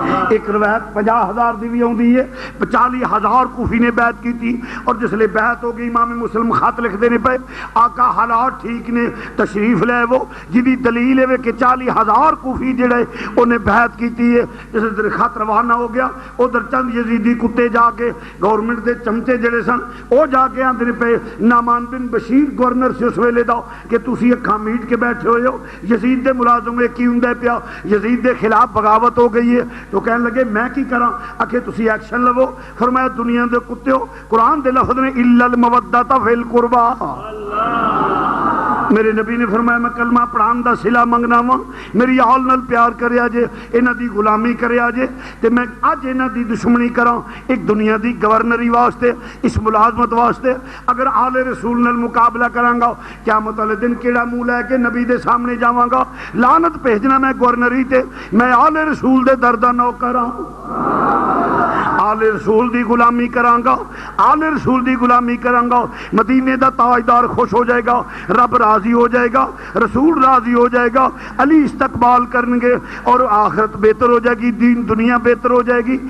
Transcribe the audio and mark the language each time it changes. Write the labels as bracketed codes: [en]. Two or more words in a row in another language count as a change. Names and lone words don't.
[pa] ایک روایت 50,000 دی [ur] بھی آتی ہے 40,000 کوفی نے بیعت کی تھی، [pa] اور جس لئے بیعت ہو گئی امام مسلم خط لکھ دینے پہ آقا حالات ٹھیک نے تشریف لے وہ جدی دلیل ہے کہ 40,000 کوفی جڑے [ur] انہیں بیعت کی تھی ہے۔ [pa] جس در خط روانہ ہو گیا ادھر چند یزیدی کتے جا کے گورنمنٹ دے چمچے جڑے سن وہ جا کے آندے پہ نعمان بن بشیر گورنر سے اس ویلے دا کہ تسی اکھاں میٹ کے بیٹھے ہوئے ہو، یزید دے ملازم ایک ہی ہوندے پیا، یزید دے خلاف بغاوت ہو گئی ہے، تو کہنے لگے میں کی کراں؟ آکھے تسی ایکشن لو۔ فرمایا دنیا دے کتے ہو، قرآن دے لفظ نے [ar] الا المودۃ فی القربى، [pa] میرے نبی نے فرمایا میں کلمہ پڑھان دا صلہ منگنا وا، میری آل نال پیار کریا جے، انہاں دی غلامی کریا جے، تے میں اج انہاں دی دشمنی کراں ایک دنیا دی گورنری واسطے، اس ملازمت واسطے، اگر آل رسول نال مقابلہ کراں گا قیامت والے دن کیڑا منہ لے کے نبی دے سامنے جاواں گا؟ لعنت بھیجنا میں گورنری تے، میں آل رسول دے در دا نوکر ہاں، آل رسول دی غلامی کراں گا، آل رسول دی غلامی کراں گا، مدینے دا تاجدار خوش ہو جائے گا، رب راضی ہو جائے گا، رسول راضی ہو جائے گا، [ur] علی استقبال کریں گے، [pa] اور آخرت بہتر ہو جائے گی، دین دنیا بہتر ہو جائے گی۔